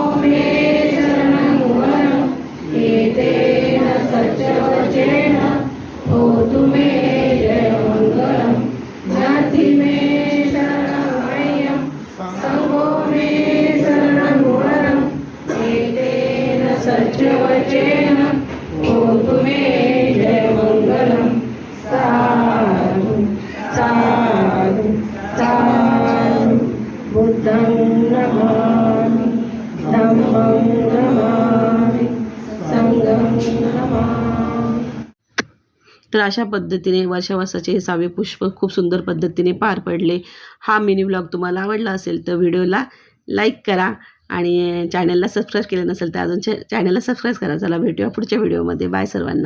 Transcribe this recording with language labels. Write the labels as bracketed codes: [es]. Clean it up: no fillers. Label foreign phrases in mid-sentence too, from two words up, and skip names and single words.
[pi] मे शरणं वरं एतेन सत्यवचेन होतु मे जय मंगलम नाति में शरणं भयं संगो मे शरणं वरं एतेन सत्यवचेन होतु मे जय मंगलम। साधु साधु साधु बुद्धं नमामि धम्मं नमामि संघं नमामि। [mr] तर अशा पद्धतीने वर्षावासाचे हे 6वे पुष्प खूप सुंदर पद्धतीने पार पडले। हा [en] mini vlog [mr] तुम्हाला आवडला असेल तर व्हिडिओला लाईक करा आणि चॅनलला सबस्क्राईब केलं नसेल तर अजून चॅनलला सबस्क्राईब करा। चला भेटूया पुढच्या व्हिडिओमध्ये। बाय सर्वांना।